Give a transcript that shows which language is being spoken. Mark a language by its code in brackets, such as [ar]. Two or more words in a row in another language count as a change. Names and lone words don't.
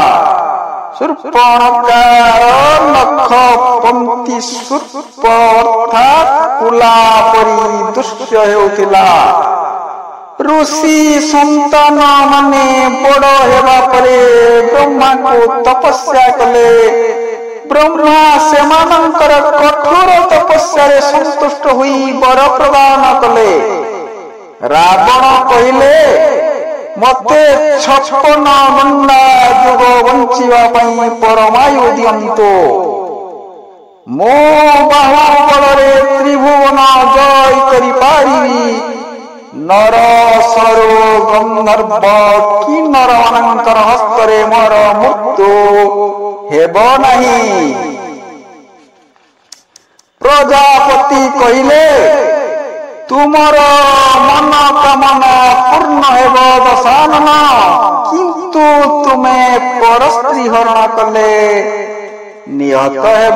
[or] ଶୂର୍ପଣଖାର ନଖ ପଂକ୍ତି ଶୂର୍ପ ଅର୍ଥାତ କୁଲା ପରି ଦୁଷ୍ଟ ହେଉଥିଲା। ଋଷି ସନ୍ତାନ ମାନେ ବଡ଼ ହେବା ପରେ ବ୍ରହ୍ମା କୁ ତପସ୍ୟା କଲେ। ବ୍ରହ୍ମା ସେମାନଙ୍କର କଠୋର ତପସ୍ୟା ରେ ସନ୍ତୁଷ୍ଟ ହୋଇ ବର ପ୍ରଦାନ କଲେ। ରାବଣ କହିଲେ ମତେ 56 ଗଣ୍ଡା ଯୁଗ ବଞ୍ଚିବା ପାଇଁ ପରମାୟୁ ଦିଅନ୍ତୁ। ମୋ ବାହୁବଳରେ ତ୍ରିଭୁବନ ଜୟ କରି ପାରିବି। ନର ସୁର ଗନ୍ଧର୍ବ କିନ୍ନର ମାନଙ୍କର ହସ୍ତରେ ମୋର ମୃତ୍ୟୁ ହେବ ନାହିଁ। ପ୍ରଜାପତି କହିଲେ ତୁମର ମନ କାମନା ପୂର୍ଣ୍ଣ ହେବ ଦଶାନନ। କିନ୍ତୁ ତୁମେ ପରସ୍ତ୍ରୀ ହରଣ କଲେ ନିହତ ହେବ।